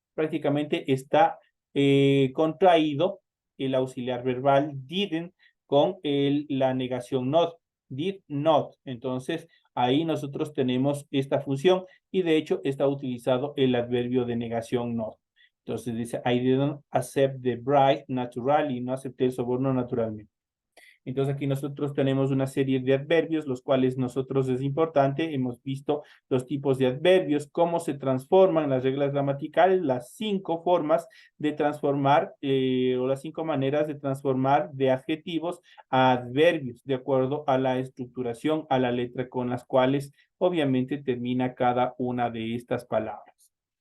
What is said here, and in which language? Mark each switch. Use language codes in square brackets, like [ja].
[es] Prácticamente está contraído el auxiliar verbal didn't con la negación not. Did not. Entonces, ahí nosotros tenemos esta función y de hecho está utilizado el adverbio de negación not. Entonces dice, [en] I didn't accept the bribe naturally. [es] No acepté el soborno naturalmente. Entonces aquí nosotros tenemos una serie de adverbios, los cuales nosotros es importante, hemos visto los tipos de adverbios, cómo se transforman las reglas gramaticales, las 5 formas de transformar o las 5 maneras de transformar de adjetivos a adverbios, de acuerdo a la estructuración, a la letra con las cuales obviamente termina cada una de estas palabras.